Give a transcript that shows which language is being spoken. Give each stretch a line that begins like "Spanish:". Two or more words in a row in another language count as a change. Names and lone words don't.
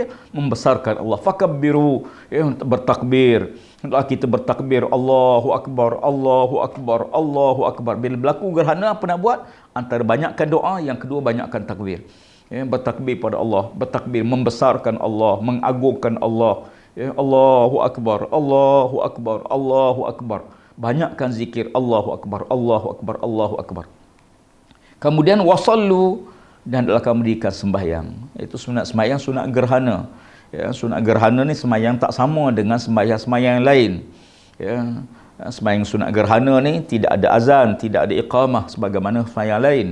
Malay: Membesarkan Allah. Fakabbiru, ya, bertakbir. Hendaklah kita bertakbir,
Arabic: الله أكبر، الله أكبر، الله أكبر.
Malay: Bila berlaku gerhana apa nak buat? Antara banyakkan doa, yang kedua banyakkan takbir. Ya, bertakbir pada Allah, bertakbir membesarkan Allah, mengagungkan Allah.
Arabic: Ya, الله أكبر، الله أكبر، الله أكبر.
Malay: Banyakkan zikir
Arabic: الله أكبر، الله أكبر، الله أكبر.
Malay: Kemudian wasallu, dan adalah mendirikan sembahyang. Itu sunat sembahyang, sunat gerhana. Ya, sunat gerhana ni sembahyang tak sama dengan sembahyang-sembahyang yang lain. Ya, sembahyang sunat gerhana ni tidak ada azan, tidak ada iqamah sebagaimana sembahyang lain.